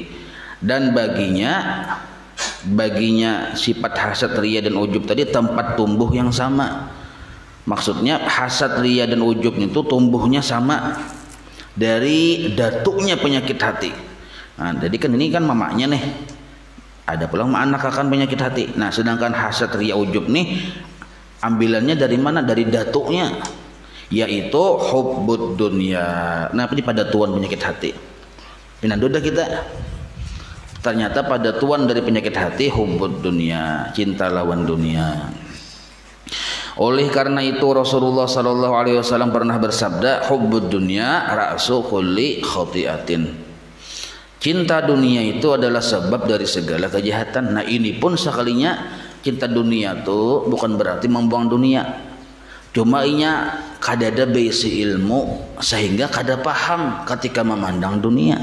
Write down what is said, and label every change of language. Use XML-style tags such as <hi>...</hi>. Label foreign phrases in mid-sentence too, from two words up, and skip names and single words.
<id>Dan baginya sifat hasad, riya, dan ujub tadi tempat tumbuh yang sama. Maksudnya hasad, riya, dan ujub itu tumbuhnya sama dari datuknya penyakit hati. Nah, jadi kan ini kan mamanya nih, ada pula anak akan penyakit hati. Nah, sedangkan hasad, riya, ujub nih ambilannya dari mana? Dari datuknya, yaitu</id> <ar>hubbud dunya.</ar> <id>Nah, ini pada tuan penyakit hati. Pinandoda kita. Ternyata pada tuan dari penyakit hati</id> <ar>hubbud dunya,</ar> <id>cinta lawan dunia. Oleh karena itu Rasulullah</id> <ar>sallallahu alaihi wasallam</ar> <id>pernah bersabda,</id> <ar>hubbud dunya ra'su kulli khati'atin.</ar> <id>Cinta dunia itu adalah sebab dari segala kejahatan. Nah, ini pun sekalinya cinta dunia itu bukan berarti membuang dunia.</id> <bjn>Cuma inya kadada besi ilmu sehingga kada paham ketika memandang dunia.</bjn>